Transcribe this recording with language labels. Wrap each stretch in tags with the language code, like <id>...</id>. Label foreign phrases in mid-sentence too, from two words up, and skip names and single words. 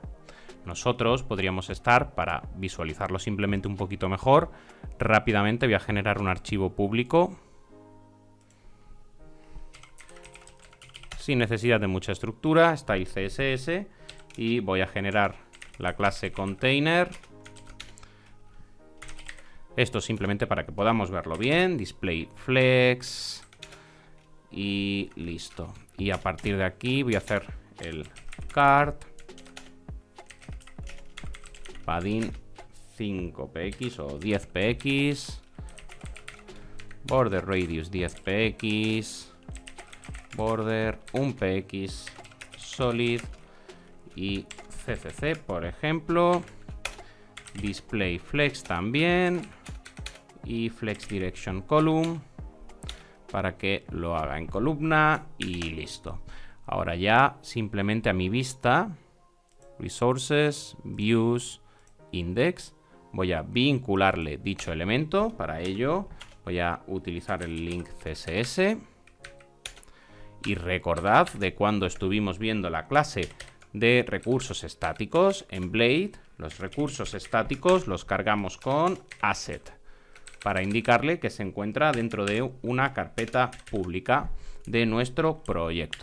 <es>Nosotros podríamos estar, para visualizarlo simplemente un poquito mejor, rápidamente voy a generar un archivo público sin necesidad de mucha estructura,</es> <en>style CSS,</en> <es>y voy a generar la clase container. Esto simplemente para que podamos verlo bien,</es> <en>display flex</en> <es>y listo. Y a partir de aquí voy a hacer el cart</es> <en>padding 5px</en> <es>o 10px,</es> <en>border radius 10px, border 1px, solid</en> <es>y ccc, por ejemplo,</es> <en>display flex</en> <es>también y</es> <en>flex direction column</en> <es>para que lo haga en columna y listo. Ahora ya simplemente a mi vista,</es> <en>resources, views, index,</en> <es>voy a vincularle dicho elemento. Para ello voy a utilizar el</es> <en>link CSS.</en> <es>Y recordad de cuando estuvimos viendo la clase de recursos estáticos en Blade, los recursos estáticos los cargamos con asset para indicarle que se encuentra dentro de una carpeta pública de nuestro proyecto.</es>